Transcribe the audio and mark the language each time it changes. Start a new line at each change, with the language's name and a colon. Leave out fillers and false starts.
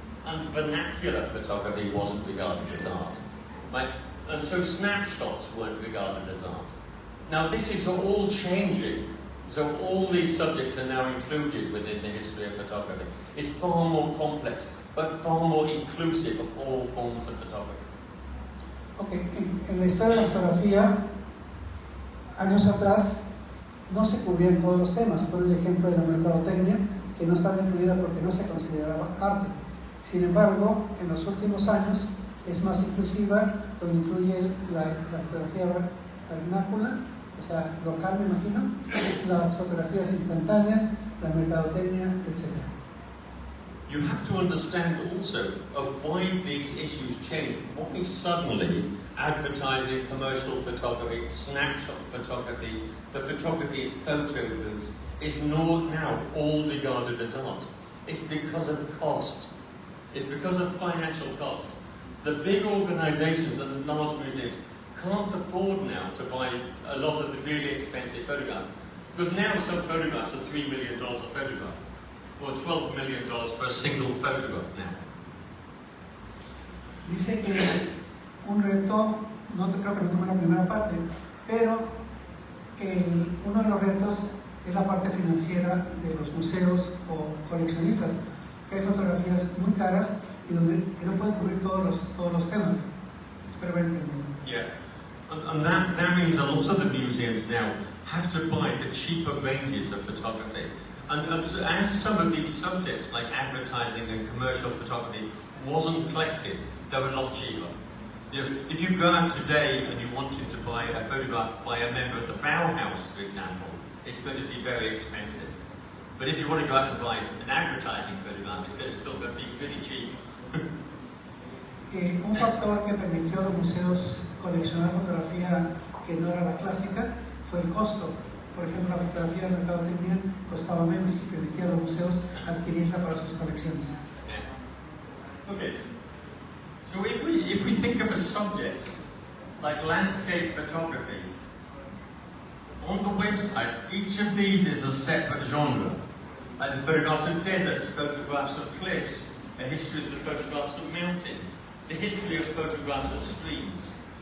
English: And vernacular photography wasn't regarded as art. Right? And so snapshots weren't regarded as art. Now this is all changing, so all these subjects are now included within the history of photography. It's far more complex, but far more inclusive of all forms of photography.
Spanish: Okay, en la historia de la fotografía, años atrás, no se cubrían todos los temas. Por el ejemplo de la mercadotecnia, que no estaba incluida porque no se consideraba arte. Sin embargo, en los últimos años es más inclusiva, donde incluye la fotografía vernácula, o sea, local, me imagino, las fotografías instantáneas, la mercadotecnia, etc.
English: You have to understand also of why these issues change. Why suddenly advertising, commercial photography, snapshot photography, the photography of photo booths is now all regarded as art. It's because of cost. It's because of financial costs. The big organizations and the large museums can't afford now to buy a lot of the really expensive photographs. Because now some photographs are $3 million a photograph, or $12 million for a single photograph now.
Spanish: Dice que un reto, creo que no toma la primera parte, pero uno de los retos es la parte financiera de los museos o coleccionistas, que hay fotografías muy caras y que no pueden cubrir todos los temas. Espero haber entendido.
English: Yeah, and that means a lot of the museums now have to buy the cheaper ranges of photography. And so as some of these subjects, like advertising and commercial photography, wasn't collected, they were a lot cheaper. You know, if you go out today and you wanted to buy a photograph by a member of the Bauhaus, for example, it's going to be very expensive. But if you want to go out and buy an advertising photograph, it's still going to be pretty cheap.
Spanish: Un factor que permitió a los museos coleccionar fotografía que no era la clásica fue el costo. Por ejemplo, la fotografía de mercadotecnia costaba menos y permitía a los museos adquirirla para sus colecciones.
English: Yeah. Okay. So if we think of a subject like landscape photography, on the website, each of these is a separate genre. Like the photographs of deserts, photographs of cliffs, a history of the photographs of mountains, the history of photographs of streams.